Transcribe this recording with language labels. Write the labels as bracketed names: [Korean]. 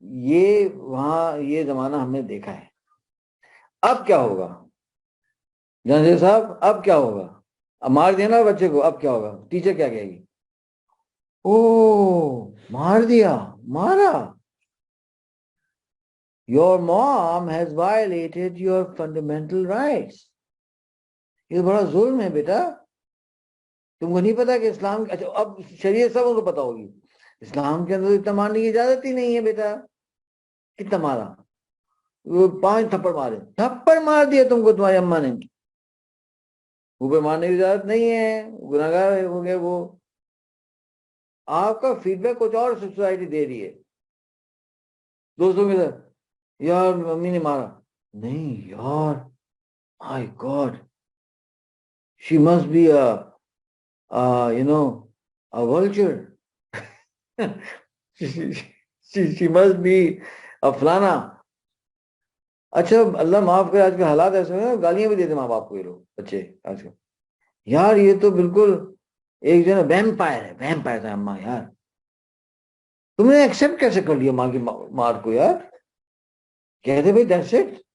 [Urdu] یہ وہاں یہ زمانہ ہم نے دیکھا ہے. اب کیا ہوگا جنرل صاحب؟ اب کیا ہوگا؟ اب مار دیا نا بچے کو، اب کیا ہوگا؟ ٹیچر کیا کہے گی؟ او مار دیا، مارا. [English] Your mom has violated your fundamental rights. [Urdu] یہ بڑا ظلم ہے بیٹا. تم کو نہیں پتا کہ اسلام، اچھا اب شریعت سب کو پتا ہوگی، اسلام کے اندر اتنا مارنے کی اجازت ہی نہیں ہے بیٹا. کتنا مارا؟ وہ 5 تھپڑ مارے، تھپڑ مار دیا تم کو تمہاری اماں نے. اوپر مارنے کی اجازت نہیں ہے، گناہگار ہو گئے وہ. آپ کا فیڈ بیک کچھ اور سوسائٹی دے رہی ہے. دوستوں کے ساتھ یار ممی نے مارا، نہیں یار، مائی God, [English] she must be a vulture. she must be a فلانا. [Urdu] اچھا اللہ معاف کرے، آج کے حالات ایسے ہیں، گالیاں بھی دیتے ماں باپ کو یہ لوگ، بچے آج کل. یار یہ تو بالکل ایک جو ہے نا ویمپائر ہے، ویمپائر تھا اماں. یار تم نے ایکسپٹ کیسے کر لیا ماں کی مار کو یار؟ کہتے بھائی [English] That's it.